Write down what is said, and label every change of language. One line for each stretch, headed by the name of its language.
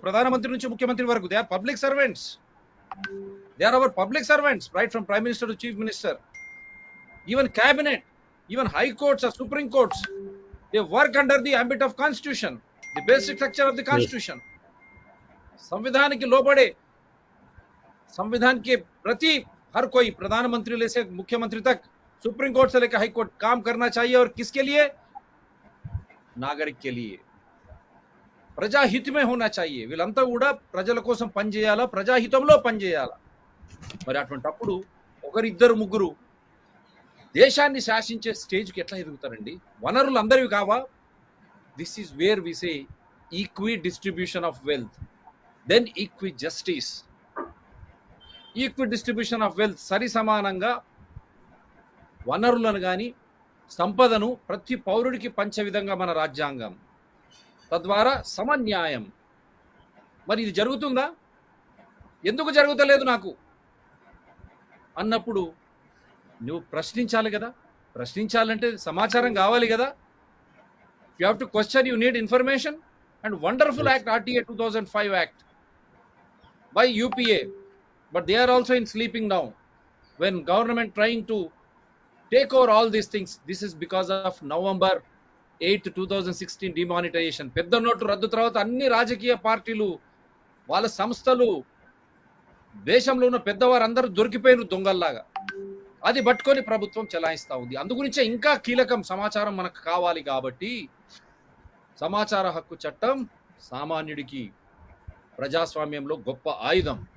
Telugu: ప్రధానమంత్రి నుంచి ముఖ్యమంత్రి వరకు
English: They are public servants. They are our public servants, right from prime minister to chief minister, even cabinet, even high courts or supreme courts, they work under the ambit of constitution, the basic structure of the constitution.
Hindi: संविधान के लोबड़े, संविधान के प्रति हर कोई, प्रधानमंत्री से मुख्यमंत्री तक, सुप्रीम कोर्ट से लेकर हाई कोर्ट काम करना चाहिए. और किसके लिए? नागरिक के लिए, ప్రజాహిత में होना चाहिए.
Telugu: వీళ్ళంతా కూడా ప్రజల కోసం పనిచేయాలా, ప్రజాహితంలో పనిచేయాలా. మరి అటువంటప్పుడు 1-2-3 దేశాన్ని శాసించే స్టేజ్కి ఎట్లా ఎదుగుతారండి? వనరులు అందరివి కావా?
English: This is where we say equi distribution of wealth, then equi justice. Equi distribution of wealth,
Telugu: సరి సమానంగా వనరులను కానీ సంపదను ప్రతి పౌరుడికి పంచే విధంగా మన రాజ్యాంగం, తద్వారా సమన్యాయం. మరి ఇది జరుగుతుందా? ఎందుకు జరుగుతలేదు నాకు అన్నప్పుడు నువ్వు ప్రశ్నించాలి కదా. ప్రశ్నించాలంటే సమాచారం కావాలి కదా.
English: You have to question, you need information. And wonderful act RTA 2005 act by UPA, but they are also in sleeping now when government trying to take over all these things. This is because of November 8, 2016 demonetization.
Telugu: పెద్ద note రద్దు తర్వాత అన్ని రాజకీయ పార్టీలు వాళ్ళ సంస్థలు దేశంలో ఉన్న పెద్దవారందరూ దొరికిపోయిన దొంగల్లాగా అది పట్టుకొని ప్రభుత్వం చెలాయిస్తా ఉంది. అందుగురించే ఇంకా కీలకం సమాచారం మనకు కావాలి కాబట్టి సమాచార హక్కు చట్టం సామాన్యుడికి ప్రజాస్వామ్యంలో గొప్ప ఆయుధం.